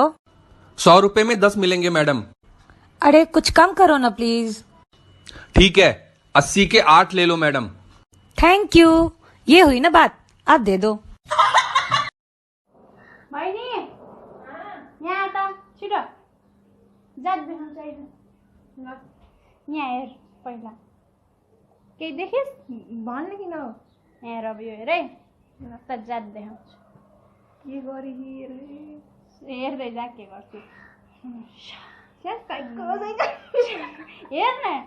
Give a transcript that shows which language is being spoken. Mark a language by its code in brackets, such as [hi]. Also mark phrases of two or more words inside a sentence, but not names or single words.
[hi] 100 रुपए में 10 मिलेंगे मैडम। अरे कुछ कम करो ना प्लीज। ठीक है, 80 के 8 ले लो मैडम। [en] thank you. [hi] ये हुई ना बात, अब दे दो। [ne] यहाँ आता छिटो, जाँदै यहाँ हेर पहिला, केही देखिस् भन्ने किन हो? यहाँ रवि हेर है, त जाँदै आउँछु। के गरी हेर्दै जा, के गर्छु हेर न,